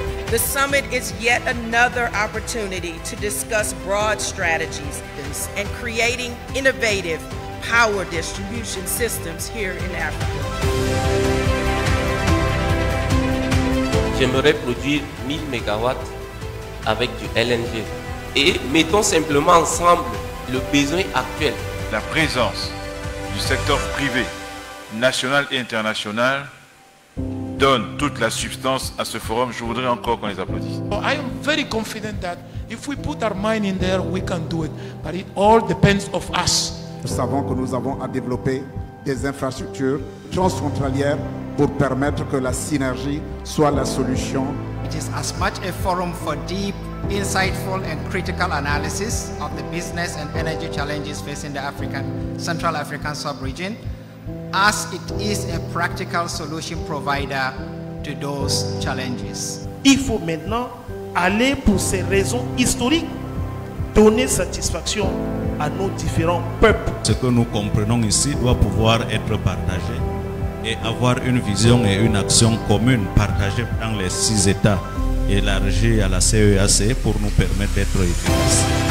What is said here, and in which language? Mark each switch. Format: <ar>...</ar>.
<en>The summit is yet another opportunity to discuss broad strategies and creating innovative power distribution systems here in Africa.</en> <fr>J'aimerais produire 1000 MW avec du LNG. Et mettons simplement ensemble le besoin actuel. La présence du secteur privé, national et international, donne toute la substance à ce forum. Je voudrais encore qu'on les applaudisse.</fr> <en>I am very confident that if we put our mind in there, we can do it. But it all depends of us.</en> <fr>Nous savons que nous avons à développer des infrastructures transfrontalières pour permettre que la synergie soit la solution.</fr> <en>It is as much a forum for deep, insightful and critical analysis of the business and energy challenges facing the Central African sub-region as it is a practical solution provider to those challenges.</en> <fr>Il faut maintenant aller pour ces raisons historiques, donner satisfaction à nos différents peuples. Ce que nous comprenons ici doit pouvoir être partagé et avoir une vision et une action commune partagée dans les 6 États élargie à la CEAC pour nous permettre d'être efficaces.</fr>